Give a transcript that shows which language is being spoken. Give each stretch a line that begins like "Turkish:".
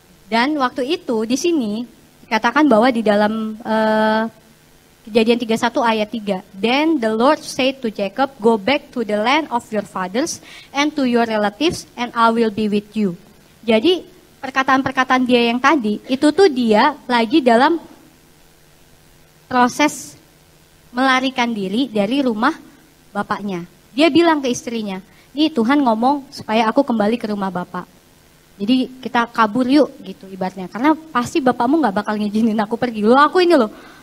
Indonesian: Dan waktu itu di sini dikatakan bahwa di dalam Kejadian 31 ayat 3.
English: Then the Lord said to Jacob, go back to the land of your fathers and to your relatives and I will be with you.
Indonesian: Jadi perkataan-perkataan dia yang tadi, itu tuh dia lagi dalam proses melarikan diri dari rumah bapaknya. Dia bilang ke istrinya, nih Tuhan ngomong supaya aku kembali ke rumah bapak. Jadi kita kabur yuk gitu ibaratnya. Karena pasti bapakmu gak bakal ngizinin aku pergi. Aku ini loh.